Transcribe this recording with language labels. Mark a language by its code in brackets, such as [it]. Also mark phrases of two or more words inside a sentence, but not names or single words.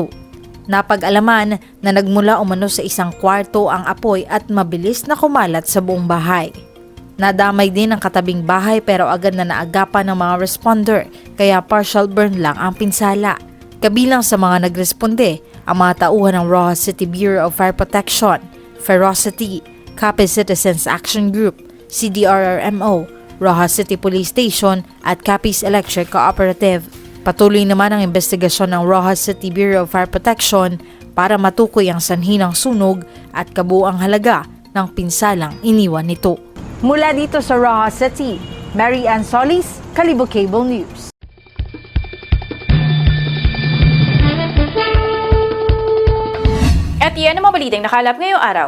[tl] Napag-alaman na nagmula umano sa isang kwarto ang apoy at mabilis na kumalat sa buong bahay. Nadamay din ang katabing bahay pero agad na naagapan ng mga responder kaya [en] partial burn [tl] lang ang pinsala. Kabilang sa mga nagresponde ang mga tauhan ng Rojas City Bureau of Fire Protection, Ferocity, Capiz Citizens Action Group, CDRRMO, Rojas City Police Station at Capiz Electric Cooperative. Patuloy naman ang investigasyon ng Rojas City Bureau of Fire Protection para matukoy ang sanhi ng sunog at kabuuang halaga ng pinsalang iniwan nito. Mula dito sa Rojas City, Mary Ann Solis, Kalibo-Cable News. At yan ang mga balitang nakalap ngayong araw.